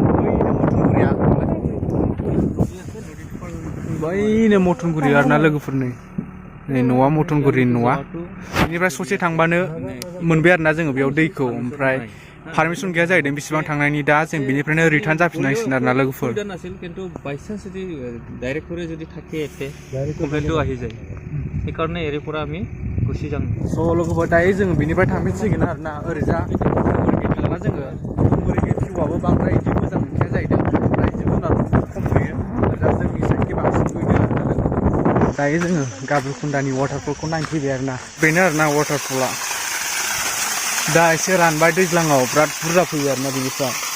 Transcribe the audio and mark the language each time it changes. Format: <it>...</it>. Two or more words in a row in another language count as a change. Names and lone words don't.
<brx>बैनो मथनगुरि आरोना लोगोफोर नै न'आ मथनगुरिनि न'आ बेनिफ्राय ससे थांबानो मोनबाय आरोना जोङो बेयाव दैखौ ओमफ्राय पारमिसन गैया जाहैदों बेसेबां थांनायनि दा जों बेनिफ्रायनो रिटार्न जाफिननांसिगोन आरोना लोगोफोर</brx> <as>नाছিল কিন্তু বাইচান্স যদি ডাইরেক্ট করে যদি থাকে এতে কমপ্লেইনটো আহি যায় সেইকাৰণে এৰি পৰা আমি গুচি যাম</as> <brx>स' लोगोफोर दायो जोङो बेनिफ्राय थांफिनसिगोन आरोना ओरैजा मथनगुरिखै थाङोबा जोङो मथनगुरिखै भिउआबो बांद्राय इदि मोजां मोनखाया जाहैदों ओमफ्राय जिब जुनारफोरबो खम फैयो ओरैजा जोंनि साइडखै बांसिन फैदों आरोना लोगोफोर दायो जोङो गाब्रुखुन्दानि वाटारफलखौ नायनो फैबाय आरोना बेनो आरोना वाटारफला दा एसे रानबाय दैज्लाङाव बिराद बुरजा फैयो आरोना बिनिफ्राय</brx>